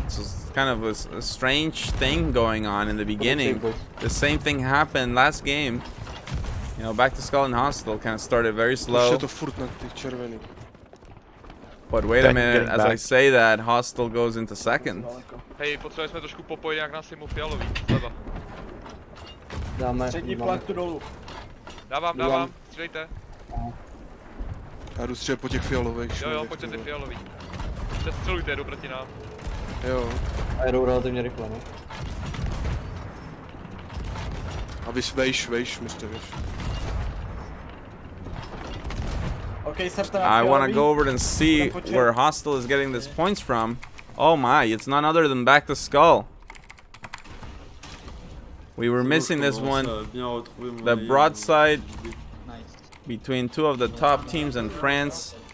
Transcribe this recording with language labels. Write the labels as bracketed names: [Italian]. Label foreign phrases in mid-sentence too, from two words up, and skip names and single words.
[English] So it's kind of a strange thing going on in the beginning. The same thing happened last game. You know, Back to Skull and Hostel kind of started very slow. But wait a minute, as I say that, Hostel goes into second. [Czech] Hej, potřebujeme jsme trošku popojit nějak na simu fialový, sleva. Dáme. Dávám, střílejte. Já jdu střílet po těch fialových. Jo, pojďte ty fialový. Přestřelujte, jedu proti nám. Jo. A jedou relativně rychle, no. A vy vejš, mistr, víš. [English] I want to go over and see where Hostel is getting these points from. Oh my, it's none other than Back to Skull. We were missing this one. The broadside between 2 of the top teams in France.